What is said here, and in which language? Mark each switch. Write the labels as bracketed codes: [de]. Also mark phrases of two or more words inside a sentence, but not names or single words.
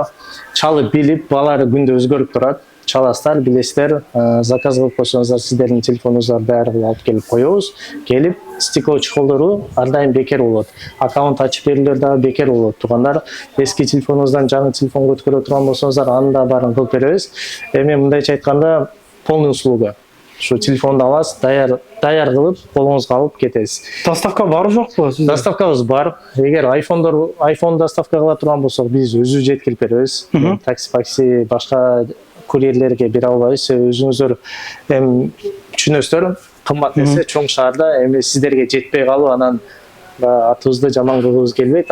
[ky] Чалып билип, балары күндө өзгөрүп турат. Чаластар, билесиздер, заказ кылып койсоңуздар, сиздердин телефонуңуздар даяр кылып алып келип коебуз. Келип, стекло чехолдору ар дайым бекер болот. Аккаунт ачып берүүлөр дагы бекер болот. Туугандар, эски телефонуңуздан жаңы телефонго өткөрө турган болсоңуздар, аны да баарын кылып беребиз. Эми мындайча айтканда, [ru] полный услуга. [ky] Шу телефонда аласыз, даяр кылып колуңузга алып кетесиз. Доставка бар жокпу сизде? Доставкабыз бар. Эгер iPhone доставка кыла турган болсок, биз өзүбүз жеткирип беребиз. Такси, башка курьерлерге бере албайбыз. Өзүңүздөр эми түшүнөсүздөр, кымбат нерсе чоң шаарда эми сиздерге жетпей калып, анан атыбызды жаман кылгыбыз келбейт.